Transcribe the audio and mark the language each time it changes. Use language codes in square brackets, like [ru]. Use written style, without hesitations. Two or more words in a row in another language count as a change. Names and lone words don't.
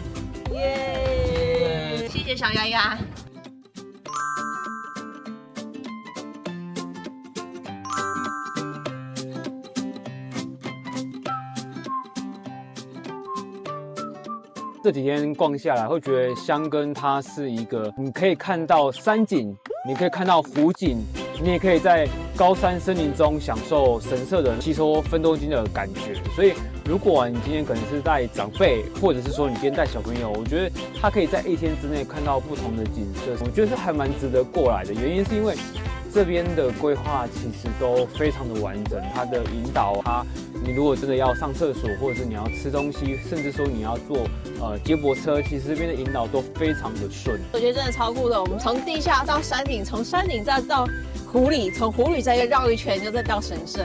[zh] 耶！謝謝小鴨鴨。這幾天逛下來，會覺得箱根它是一個，你可以看到山景，你可以看到湖景，你也可以在高山森林中享受神社的吸收芬多精的感觉。所以，如果你今天可能是带長輩，或者是說你今天带小朋友，我覺得他可以在1天之內看到不同的景色，我覺得是還蠻值得過來的。原因是因為這邊的規劃其實都非常的完整，它的引導，你如果真的要上廁所，或者是你要吃東西，甚至說你要坐接駁車，其實這邊的引導都非常的順。我覺得真的超酷的，我們從地下到山頂，從山頂再到湖裡，從湖裡再繞一圈，就再到神社。